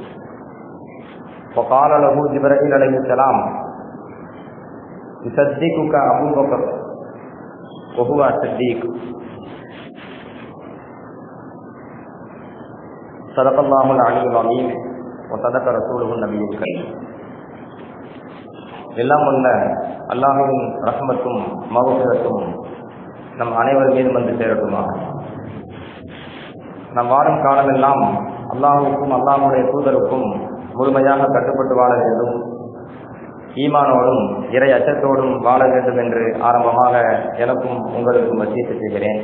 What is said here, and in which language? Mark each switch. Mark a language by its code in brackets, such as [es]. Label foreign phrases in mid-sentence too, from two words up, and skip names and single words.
[ar] وقال له جبرائيل عليه السلام يصدقك أبو بكر وهو الصديق صدق الله العلي العظيم وصدق رسوله النبي الكريم. [ta] எல்லாம் உள்ள அல்லாஹ்வின் ரஹ்மத்தும் மக்ஃபிரத்தும் நம் அனைவர் மீதும் வந்து சேரட்டுமா. நம் வாழும் காலமெல்லாம் அல்லாஹ்வுக்கும் அல்லாஹ்வுடைய தூதருக்கும் முழுமையாக கட்டுப்பட்டு வாழ வேண்டும், ஈமானோடும் இறை அச்சத்தோடும் வாழ வேண்டும் என்று ஆரம்பமாக எனக்கும் உங்களுக்கும் வசியத்தை செய்கிறேன்.